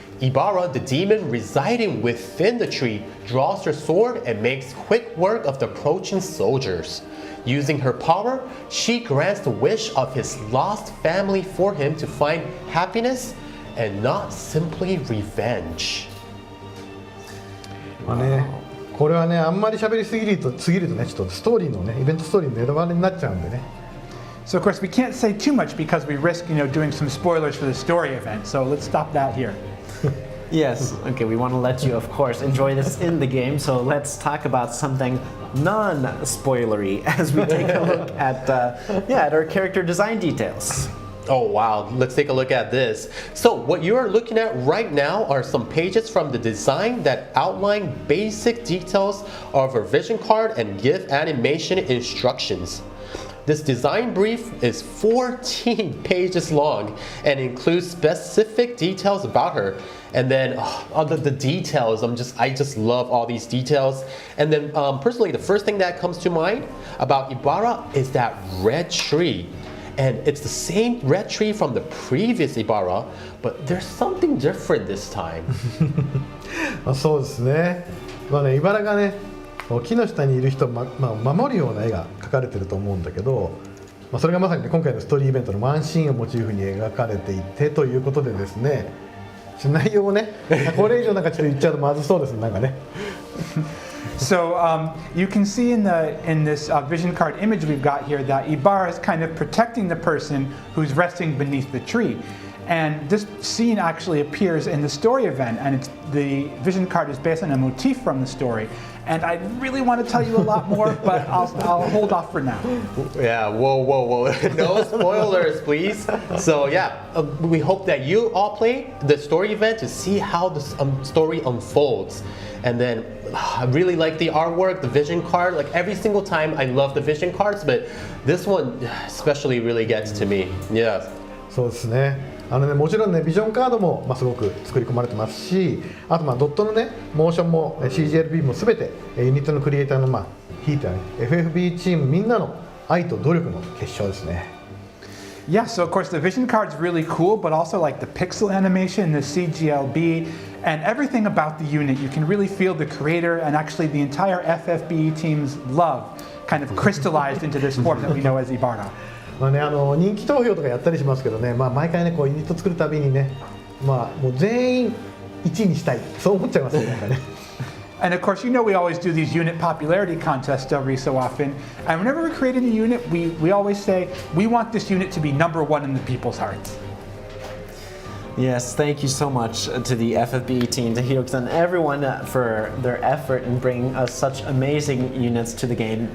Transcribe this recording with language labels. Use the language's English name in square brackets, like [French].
[English] Ibara, the demon residing within the tree, draws her sword and makes quick work of the approaching soldiers. Using her power, she grants the wish of his lost family for him to find happiness and not simply revenge. [Japanese] これはね、あんまり喋りすぎるとね、ちょっとストーリーのね、イベントストーリーのネタバレになっちゃうんでね。 [English] So of course we can't say too much because we risk, doing some spoilers for the story event. So let's stop that here. Yes. Okay, we want to let you, of course, enjoy this in the game. So let's talk about something non-spoilery as we take a look at our character design details. Oh wow, let's take a look at this. So what you are looking at right now are some pages from the design that outline basic details of our vision card and give animation instructions. This design brief is 14 pages long and includes specific details about her. And then the details, I just love all these details. And then personally, the first thing that comes to mind about Ibara is that red tree. And it's the same red tree from the previous Ibara, but there's something different this time. [Japanese] そうですね。イバラがね、木の下にいる人を、守るような絵が描かれてると思うんだけど、それがまさに、ね、今回のストーリーイベントのワンシーンをモチーフに描かれていてということでですね、内容をね、これ以上ちょっと言っちゃうとまずそうですね、ね。 [English] So you can see in this vision card image we've got here that Ibara is kind of protecting the person who's resting beneath the tree. And this scene actually appears in the story event, and the vision card is based on a motif from the story. And I really want to tell you a lot more, but I'll hold off for now. Yeah, whoa. No spoilers, please. So yeah, we hope that you all play the story event to see how the story unfolds. And then I really like the artwork, the vision card. Every single time I love the vision cards, but this one especially really gets to me. Yeah. [Japanese] そうですね。もちろんねビジョンカードも、すごく作り込まれてますし、あとドットのねモーションも CGLB も全てユニットのクリエイターのひいてはね FFBE チームみんなの愛と努力の結晶ですね。 [English] Yeah, so of course the vision card's really cool, but also like the pixel animation, the CGLB, and everything about the unit, you can really feel the creator and actually the entire FFBE team's love kind of crystallized into this form that we know as Ibara. [Japanese] 人気投票とかやったりしますけどね、毎回ねこうユニット作るたびにね、もう全員1位にしたい、そう思っちゃいますね、なんかね。 [English] And of course, you know we always do these unit popularity contests every so often. And whenever we're creating a unit, we always say, we want this unit to be #1 in the people's hearts. Yes, thank you so much to the FFBE team, to Hiroki-san, everyone for their effort in bringing us such amazing units to the game.